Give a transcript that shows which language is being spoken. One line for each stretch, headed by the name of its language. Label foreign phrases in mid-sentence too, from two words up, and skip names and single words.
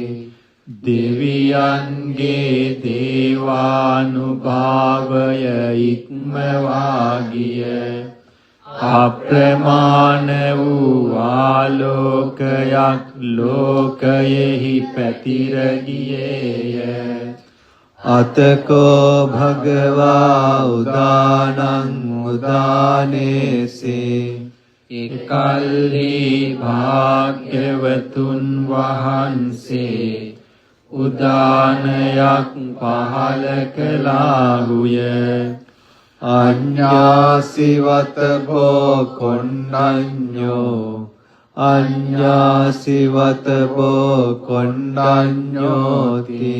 Sinhala: දෙවියන්ගේ දේවානුභාවය ඉක්මවා ගිය අප්‍රමාණ වූ ආලෝකයක් ලෝකයෙහි පැතිර ගියේය.
Pali: අතකෝ භගවා උදානං උදානේසේ
Sinhala: එකල්හි භාග්‍යවතුන් වහන්සේ උදානයක් පහල කළාහුය.
Pali: අඤ්ඤාසිවත භෝ කොණ්ඩඤ්ඤෝ අඤ්ඤාසිවත භෝ කොණ්ඩඤ්ඤෝති